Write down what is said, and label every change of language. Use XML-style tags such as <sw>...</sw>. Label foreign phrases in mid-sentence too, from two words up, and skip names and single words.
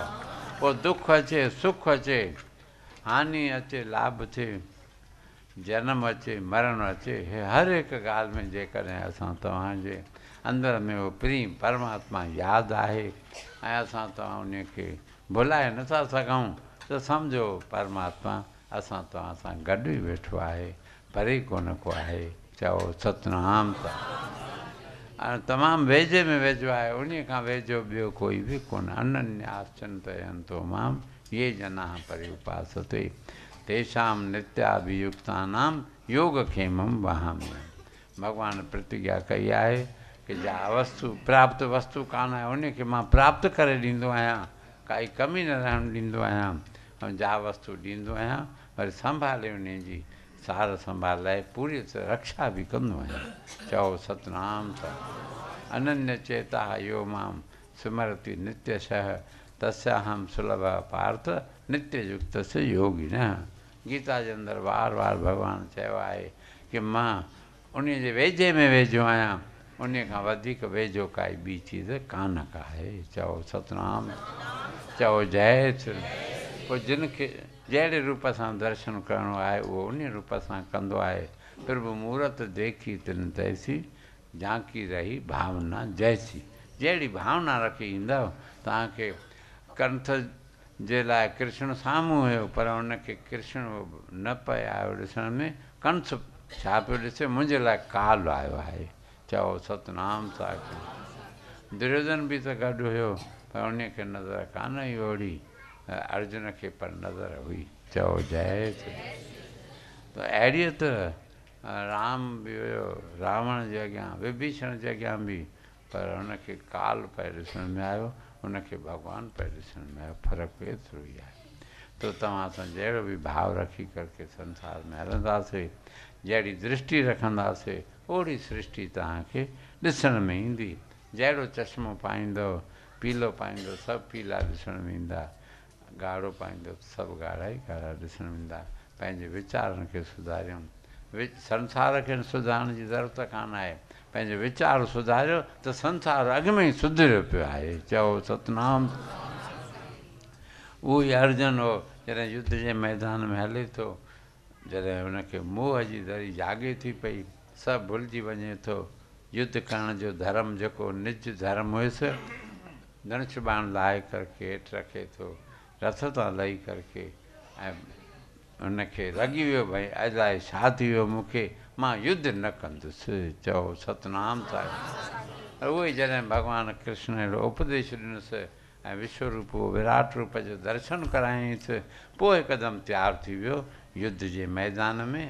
<sd>पोइ दुख अचे सुख अचे, हानि अचे लाभ थिए, जनम अचे मरण अचे, हर हिकु ॻाल्हि में जेकॾहिं असां तव्हांजे अंदरि में उहो प्रेम परमात्मा यादि आहे ऐं असां तव्हां उन खे भुलाए नथा सघूं, त सम्झो परमात्मा असां तव्हां सां गॾु ई वेठो आहे, परे कोन को आहे। चओ सतनाम सां। ऐं तमामु वेझे में वेझो आहे, उन खां वेझो ॿियो कोई बि कोन।</sd> <sa>अनन्यास चिंतयन्तो माम ये जनाः पर्युपासते तेषां नित्याभियुक्तानां योगक्षेमं वहामि।</sa> <sd>भॻवानु प्रतिज्ञा कई आहे कि जा वस्तु प्राप्त वस्तु कान आहे, उनखे मां प्राप्त करे ॾींदो आहियां, काई कमी न रहणु ॾींदो आहियां। ऐं जा वस्तु ॾींदो आहियां, वरी संभाले उन जी सार संभाल लाइ पूरी तरह रक्षा बि कंदो आहियां। चओ सतनाम सां।</sd> <sa>अनन्य चेता यो मां स्मरति नित्यशः तस्याहं सुलभ पार्थ नित्य युक्तस्य योगिनः।</sa> <sd>गीता जे अंदरि वार वार भॻवानु चयो आहे कि मां उन जे वेझे में वेझो आहियां, उन खां वधीक वेझो काई ॿी चीज़ कान का आहे। चओ सतनाम। चओ जय श्री। पोइ जिन खे जहिड़े रूप सां दर्शन करिणो आहे उहो उन रूप सां कंदो आहे।</sd> <awa>प्रभु मूर्त देखी तिन तैसी झांकी रही भावना जैसी।</awa> <sd>जहिड़ी भावना रखी ईंदव, तव्हांखे कंठ जे लाइ कृष्ण साम्हूं हुयो, पर उनखे कृष्ण न पिए आयो ॾिसण में, कंठ छा पियो ॾिसे? मुंहिंजे लाइ काल आयो आहे। चओ सतनाम साखी। दुर्योधन बि त गॾु हुयो, पर उनखे नज़र कान आई ओड़ी, अर्जुन खे पर नज़र हुई। चओ जय श्री। त अहिड़ीअ तरह राम बि हुयो रावण जे अॻियां, विभीषण जे अॻियां बि, पर हुनखे काल पिए ॾिसण में आयो, हुनखे भॻवानु पिए ॾिसण में आयो। फ़र्क़ु एतिरो ई आहे। तो तव्हां सां जहिड़ो बि भाव रखी करके संसार में हलंदासीं, जहिड़ी दृष्टि रखंदासीं, ओड़ी सृष्टि तव्हांखे ॾिसण में ईंदी। जहिड़ो चश्मो पाईंदव, पीलो पाईंदव, सभु पीला ॾिसण में ईंदा, ॻाढ़ो पाईंदव, सभु ॻाढ़ा ई ॻाढ़ा ॾिसण में ईंदा। पंहिंजे वीचारनि खे सुधारियूं। संसार खे सुधारण जी ज़रूरत कान आहे, पंहिंजो वीचार सुधारियो त संसार अॻु में ई सुधरियो पियो आहे। चओ सतनाम। उहो ई अर्जुन हो जॾहिं युद्ध जे मैदान में हले थो, जॾहिं हुनखे मोह जी दरी जागे थी पई, सभु भुलिजी वञे थो युद्ध करण जो धर्म जेको निज धर्म हुयुसि, धनुष बाण लाहे करके हेठि रखे थो, रथ तां लही करके, ऐं हुनखे लॻी वियो भई अलाए छा थी वियो मूंखे, मां युद्ध न कंदुसि। चओ सतनाम साहिब। उहो ई जॾहिं भॻवानु कृष्ण अहिड़ो उपदेश ॾिनुसि ऐं विश्वरूप विराट रूप जो दर्शन करायईंसि, पोइ हिकदमि तयारु थी वियो युद्ध जे मैदान में।</sd>